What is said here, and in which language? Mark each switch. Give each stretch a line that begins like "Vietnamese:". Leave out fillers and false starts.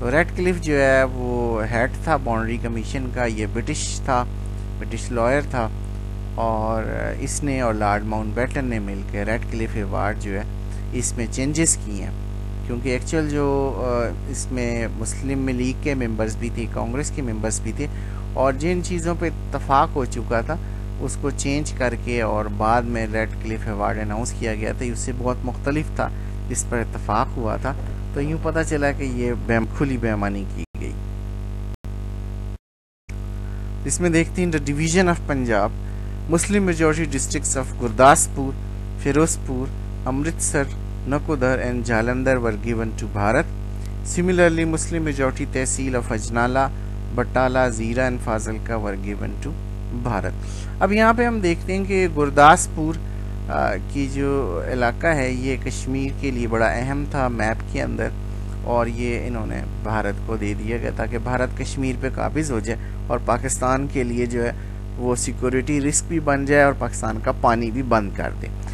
Hindi: तो रेडक्लिफ जो है वो हेड था बाउंड्री कमीशन का, ये ब्रिटिश लॉयर था और इसने और लॉर्ड माउंटबेटन ने मिलकर रेडक्लिफ अवार्ड जो है इसमें चेंजेस किए हैं, क्योंकि एक्चुअल जो इसमें मुस्लिम लीग के मेंबर्स भी थे, कांग्रेस के मेंबर्स भी थे और जिन चीज़ों पे इत्तफाक हो चुका था उसको चेंज करके और बाद में रेडक्लिफ अवार्ड अनाउंस किया गया था। उससे बहुत मुख्तलिफ था जिस पर इत्तफाक हुआ था, तो यूँ पता चला कि ये खुली बेईमानी की गई। इसमें देखते हैं the division of Punjab,
English: Muslim majority districts of Gurdaspur, Firozpur, Amritsar, Nakodar and Jalandhar were given to Bharat. Similarly, Muslim majority Tehsil of Ajnala, Batala, Zira and Fazilka were given to Bharat.
Hindi: अब यहाँ पे हम देखते हैं कि गुरदासपुर की जो इलाका है ये कश्मीर के लिए बड़ा अहम था मैप के अंदर और ये इन्होंने भारत को दे दिया गया ताकि भारत कश्मीर पे काबिज हो जाए और पाकिस्तान के लिए जो है वो सिक्योरिटी रिस्क भी बन जाए और पाकिस्तान का पानी भी बंद कर दे।